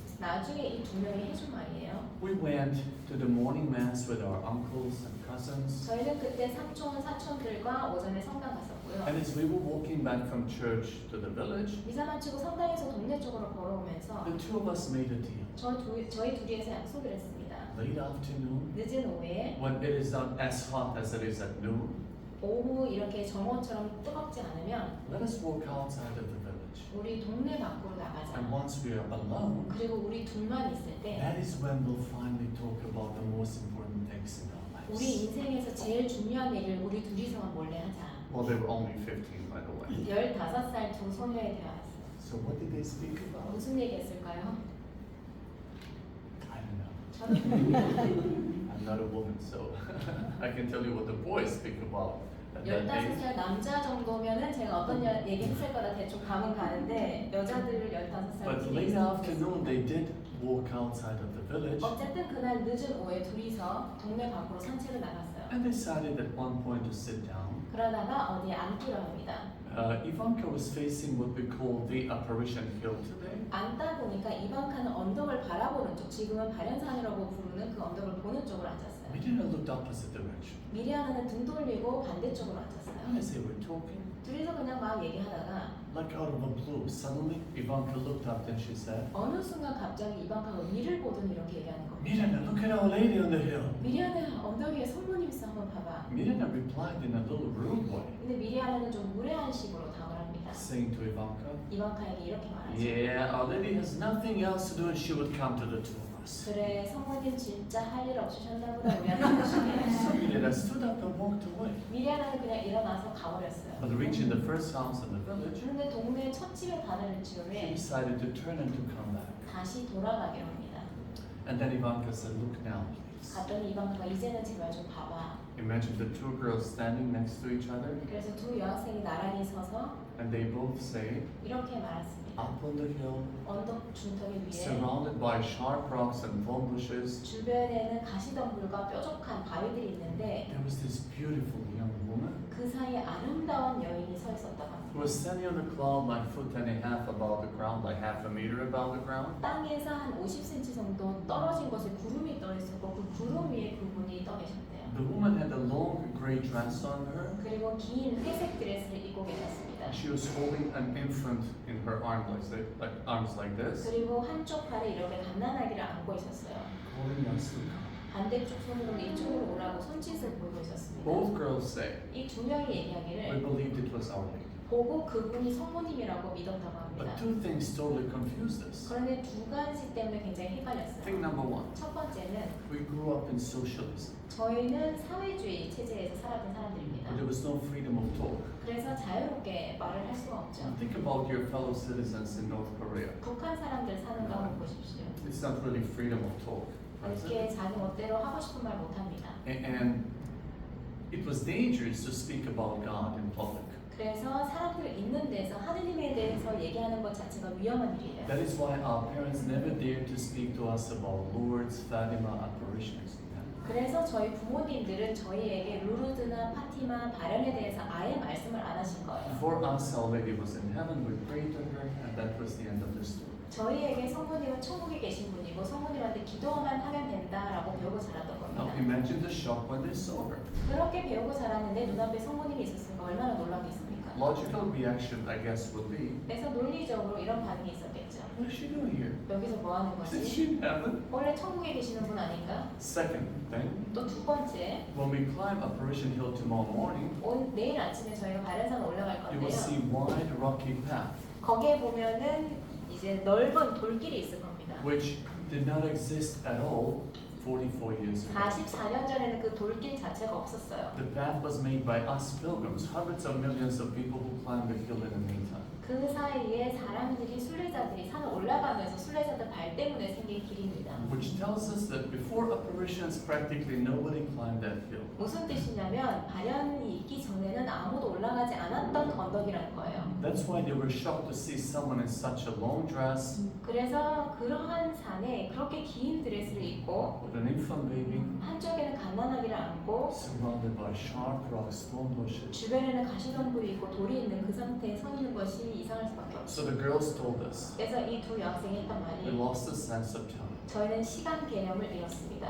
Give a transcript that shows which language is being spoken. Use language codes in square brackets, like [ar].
[ko] 나중에 이 두 명이 해준 말이에요. [en] We went to the morning mass with our uncles and cousins. [ko] 저희는 그때 삼촌, 사촌들과 오전에 성당 갔었고요. [en] And as we were walking back from church to the village, [ko] 미사 마치고 성당에서 동네 쪽으로 걸어오면서 [en] the two of us made a deal. [ko] 저희 둘이서 약속을 했습니다. [en] Late afternoon, [ko] 늦은 오후에 [en] when it is not as hot as it is at noon, [ko] 오후 이렇게 정오처럼 뜨겁지 않으면 [en] let us walk outside of the village. [ko] 우리 동네 밖으로 나가자. [en] And once we are alone, [ko] 그리고 우리 둘만 있을 때 [en] that is when we'll finally talk about the most important things in our [ko] 우리 [en] lives. [ko] 인생에서 제일 중요한 얘기를 우리 둘이서만 몰래 하자. [en] Well, they were only 15, by the way. [ko] 15살 두 소녀의 대화였어요. [en] So what did they speak about? [ko] 무슨 얘기했을까요? [en] I don't know. [ko] 저는 [en] I'm not a woman, so I can tell you what the boys speak about at that age. [ko] 15살 남자 정도면은 제가 어떤 얘기 했을 거다 대충 감은 가는데 여자들 15살 [en] But [ko] 팀에 [en] late [ko] 있었어요. [en] afternoon, they did walk outside of the village [ko] 어쨌든 그날 늦은 오후에 둘이서 동네 밖으로 산책을 나갔어요. [en] and decided at one point to sit down. [ko] 그러다가 어디에 앉기로 합니다. [en] Ivanka was facing what we call the apparition hill today. [ko] 앉다 보니까 이방카는 언덕을 바라보는 쪽, 지금은 발연산이라고 부르는 그 언덕을 보는 쪽으로 앉았어요. [en] Miriana looked opposite direction. [ko] 미리아나는 등 돌리고 반대쪽으로 [en] And [ko] 앉았어요. [en] as they were talking, [ko] 둘이서 그냥 막 얘기하다가 [en] like out of the blue, suddenly Ivanka looked up and she said, [ko] 어느 순간 갑자기 이방카가 위를 보더니 이렇게 얘기하는 겁니다. [en] Miriana, look at our lady on the hill. [ko] 미리아나 언덕 위에 성모님 있어 한번 봐봐. [en] Miriana replied in a little rude way, [ko] 근데 미리아나는 좀 무례한 식으로 답을 합니다. [en] saying to Ivanka, [ko] 이방카에게 이렇게 말하죠. [en] yeah, our lady has nothing else to do and she would come to the two of us. [ko] 그래 성모님 진짜 할 일 없으셨나 보다 우리한테 하시네. [en] So Miriana stood up and walked away. [ko] 미리아나는 그냥 일어나서 가버렸어요. [en] But reaching the first house in the village, [ko] 그런데 동네 첫 집에 바다를 [en] she [ko] 지으에 [en] decided to turn and to come back. [ko] 다시 돌아가기로 합니다. [en] And then Ivanka said, look now, please. [ko] 갔더니 이방카가 이제는 제발 좀 봐봐. [en] Imagine the two girls standing next to each other, [ko] 그래서 두 여학생이 나란히 서서 [en] and they both say, [ko] 이렇게 말했습니다. [en] up on the hill, [ko] 언덕 중턱에 위에 [en] surrounded by sharp rocks and thorn bushes, [ko] 주변에는 가시덤불과 뾰족한 바위들이 있는데 [en] there was this beautiful young woman [ko] 그 사이에 아름다운 여인이 서 있었다고 [en] who [ko] 합니다. [en] was standing on the cloud like foot and a half above the ground, like half a meter above the ground. [ko] 땅에서 한 50cm 정도 떨어진 곳에 구름이 떠 있었고 그 구름 위에 그분이 떠 계셨대요. [en] The woman had a long gray dress on her. [ko] 그리고 긴 회색 드레스를 입고 계셨습니다. [en] She was holding an infant in her arms like this, [ko] 그리고 한쪽 팔에 이렇게 갓난아기를 안고 있었어요. [en] calling us to come. [ko] 반대쪽 손으로 이쪽으로 오라고 손짓을 보이고 있었습니다. [en] Both girls say, [ko] 이 두 명이 [en] we [ko] 얘기하기를 [en] believed it was Our Lady. [ko] 보고 그분이 성모님이라고 믿었다고 [en] But [ko] 합니다. [en] two things totally confused us. [ko] 그런데 두 가지 때문에 굉장히 헷갈렸어요. [en] number one, [ko] 첫 번째는 [en] we grew up in socialism, [ko] 저희는 사회주의 체제에서 살았던 [en] but [ko] 사람들입니다. [en] there was no freedom of talk. [ko] 그래서 자유롭게 말을 할 수가 없죠. [en] Think about your fellow citizens in North Korea. [ko] 북한 사람들 사는 거 한번 보십시오. [en] It's not really freedom of talk. is it? [ko] 이렇게 자기 멋대로 하고 싶은 말 못합니다. [en] And It was dangerous to speak about God in public. [ko] 그래서 사람들 있는 데서 하느님에 대해서 얘기하는 것 자체가 위험한 일이에요. [en] That is why our parents never dared to speak to us about Lourdes, Fatima apparitions. [ko] 그래서 저희 부모님들은 저희에게 루르드나 파티마 발현에 대해서 아예 말씀을 안 하신 거예요. [en] Before us, Our Lady was in heaven, we prayed to her, and that was the end of the story. [ko] 저희에게 성모님은 천국에 계신 분이고 성모님한테 기도만 하면 된다라고 배우고 자랐던 [en] Now [ko] 겁니다. [en] imagine the shock when they saw her. [ko] 그렇게 배우고 자랐는데 눈앞에 성모님이 있었으니까 얼마나 놀라겠습니까? [en] Logical reaction, I guess, would be, [ko] 그래서 논리적으로 이런 반응이 있었겠죠. [en] what is she doing here? [ko] 여기서 뭐 하는 [en] Isn't [ko] 거지? [en] she in heaven? [ko] 원래 천국에 계시는 분 아닌가? [en] Second thing, [ko] 또 두 번째, [en] when we climb Apparition Hill tomorrow morning, [ko] 내일 아침에 저희가 발현산 올라갈 [en] you will see [ko] 건데요. [en] wide rocky path, [ko] 거기에 보면은 이제 넓은 돌길이 있을 겁니다. [en] which did not exist at all 44 years ago. [ko] 44년 전에는 그 돌길 자체가 없었어요. [en] The path was made by us pilgrims, hundreds of millions of people who climbed the hill in the meantime. [ko] 그 사이에 사람들이 순례자들이 산을 올라가면서 순례자들 발 때문에 생긴 길입니다. [en] Which tells us that before apparitions, practically nobody climbed that hill. [ko] 무슨 뜻이냐면 발현이 있기 전에는 아무도 올라가지 않았던 언덕이라는 거예요. [en] That's why they were shocked to see someone in such a long dress, [ko] 그래서 그러한 산에 그렇게 긴 드레스를 입고 [en] with an infant baby, [ko] 한쪽에는 갓난아기를 안고 [en] surrounded by sharp rocks, thorn bushes. [ko] 주변에는 가시덤불이 있고 돌이 있는 그 상태에 서 있는 것이 이상할 수밖에 없어요. [en] So the girls told us, [ko] 그래서 이 두 여학생이 했던 [en] we [ko] 말이 [en] lost the sense of time. [ko] 저희는 시간 개념을 잃었습니다.